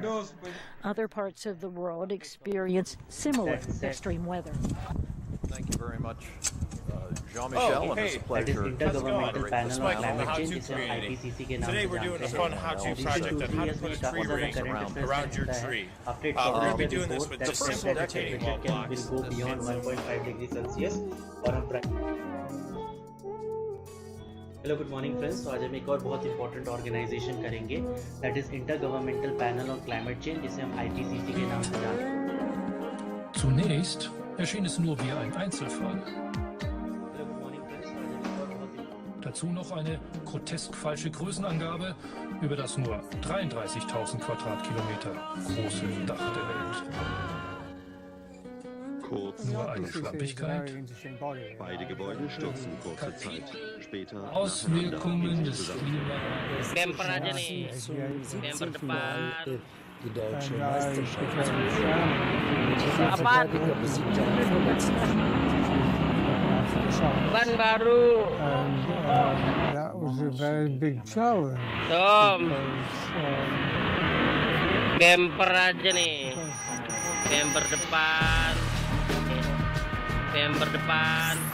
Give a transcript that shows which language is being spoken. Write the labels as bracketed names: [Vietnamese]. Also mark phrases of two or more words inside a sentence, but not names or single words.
[English] Other parts of the world experienced similar extreme weather. Thank you very much, Jean-Michel, and it's a pleasure. This might be the how-to creating. Today we're doing a fun how-to project on how to put a tree ring around your tree. We're going to be doing this with just simple retaining wall blocks. Hello good morning friends. [Hindi] तो आज हम एक और बहुत [English] important organisation [Hindi] करेंगे, [English] that is intergovernmental panel on climate change, [Hindi] जिसे हम IPCC के नाम से जानते हैं। [German] Zunächst erschien es nur wie ein Einzelfall. Dazu noch eine grotesk falsche Größenangabe über das nur 33.000 Quadratkilometer große Dach der Welt. Nur eine Schlampigkeit. Beide Gebäude stürzen kurze Zeit später. Auswirkungen des Klimas. [Indonesian] Camper aja nih, camper depan. [German] Die deutsche Meisterschaft. [Indonesian] Apaan? Ban baru. [English] That was a very big challenge. [Indonesian] Tom. Camper aja nih. Camper depan. Camper depan.